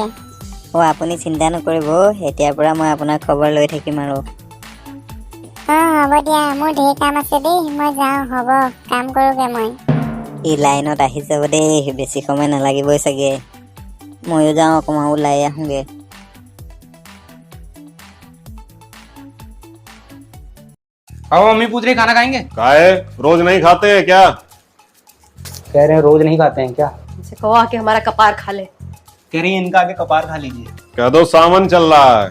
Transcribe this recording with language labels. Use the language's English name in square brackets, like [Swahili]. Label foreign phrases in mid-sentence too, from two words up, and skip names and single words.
[Assamese] আপুনি চিন্তা নকৰিব, এতিয়াৰ পৰা মই আপোনাৰ খবৰ লৈ থাকিম আৰু। হ'ব দিয়া, মোৰ ঢেৰ কাম আছে দেই, মই যাওঁ। হ'ব, কাম কৰোগে মই। লাইনত আহি যাব দেই, বেছি সময় নালাগিবই চাগে। ময়ো যাওঁ, অকণমান ওলাই আহোঁগে। [Hindi] मम्मी पूछ रही खाना खाएंगे? काहे रोज नहीं खाते हैं क्या? कह रहे हैं रोज नहीं खाते हैं क्या? इनसे कहो आके हमारा कपार खा ले। कह रही है इनका आगे कपार खा लीजिए। कह दो सावन चल रहा है।